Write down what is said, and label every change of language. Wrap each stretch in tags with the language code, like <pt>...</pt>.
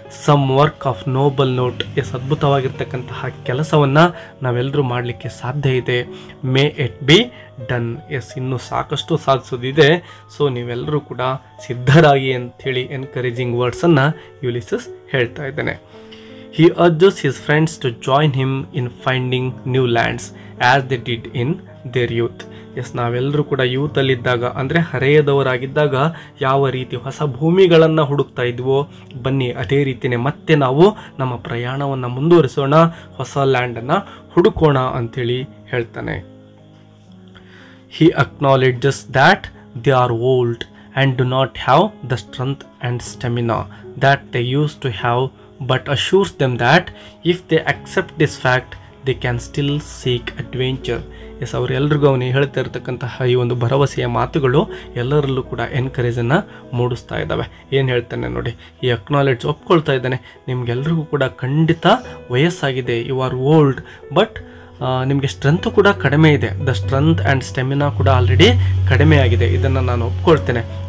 <en>Some work of noble note.</en> <kn>ಅದ್ಭುತವಾಗಿರ್ತಕ್ಕಂತಹ ಕೆಲಸವನ್ನು ನಾವೆಲ್ಲರೂ ಮಾಡಲಿಕ್ಕೆ ಸಾಧ್ಯ ಇದೆ.</kn> <en>May it be done.</en> <kn>ಇನ್ನೂ ಸಾಕಷ್ಟು ಸಾಧಿಸೋದಿದೆ. ಸೊ ನೀವೆಲ್ಲರೂ ಕೂಡ ಸಿದ್ಧರಾಗಿ ಅಂಥೇಳಿ ಎನ್ಕರೇಜಿಂಗ್ ವರ್ಡ್ಸನ್ನು ಯುಲಿಸಸ್ ಹೇಳ್ತಾ ಇದ್ದಾನೆ.</kn> <en>He urges his friends to join him in finding new lands as they did in their youth.</en> <kn>ನಾವೆಲ್ಲರೂ ಕೂಡ ಯೂತಲ್ಲಿದ್ದಾಗ ಅಂದರೆ ಹರೆಯದವರಾಗಿದ್ದಾಗ ಯಾವ ರೀತಿ ಹೊಸ ಭೂಮಿಗಳನ್ನು ಹುಡುಕ್ತಾ ಇದ್ವೋ ಬನ್ನಿ ಅದೇ ರೀತಿಯೇ ಮತ್ತೆ ನಾವು ನಮ್ಮ ಪ್ರಯಾಣವನ್ನು ಮುಂದುವರಿಸೋಣ, ಹೊಸ ಲ್ಯಾಂಡನ್ನು ಹುಡುಕೋಣ ಅಂಥೇಳಿ ಹೇಳ್ತಾನೆ.</kn> <en>He acknowledges that they are old and do not have the strength and stamina that they used to have, but assures them that if they accept this fact, they can still seek adventure.</en> <kn>S, ಅವರೆಲ್ಲರಿಗೂ ಅವನು ಹೇಳ್ತಾ ಇರ್ತಕ್ಕಂತಹ ಈ ಒಂದು ಭರವಸೆಯ ಮಾತುಗಳು ಎಲ್ಲರಲ್ಲೂ ಕೂಡ ಎನ್ಕರೇಜನ್ನು ಮೂಡಿಸ್ತಾ ಇದ್ದಾವೆ. ಏನು ಹೇಳ್ತಾನೆ ನೋಡಿ, ಈ ಅಕ್ನಾಲೆಡ್ಜ್ ಒಪ್ಕೊಳ್ತಾ ಇದ್ದಾನೆ, ನಿಮ್ಗೆಲ್ರಿಗೂ ಕೂಡ ಖಂಡಿತ ವಯಸ್ಸಾಗಿದೆ,</kn> <en>you are old,</en> <kn>ಬಟ್ ನಿಮಗೆ ಸ್ಟ್ರೆಂತ್ ಕೂಡ ಕಡಿಮೆ ಇದೆ,</kn> <en>the strength and stamina</en> <kn>ಕೂಡ ಆಲ್ರೆಡಿ ಕಡಿಮೆ ಆಗಿದೆ, ಇದನ್ನು ನಾನು ಒಪ್ಕೊಳ್ತೇನೆ.</kn>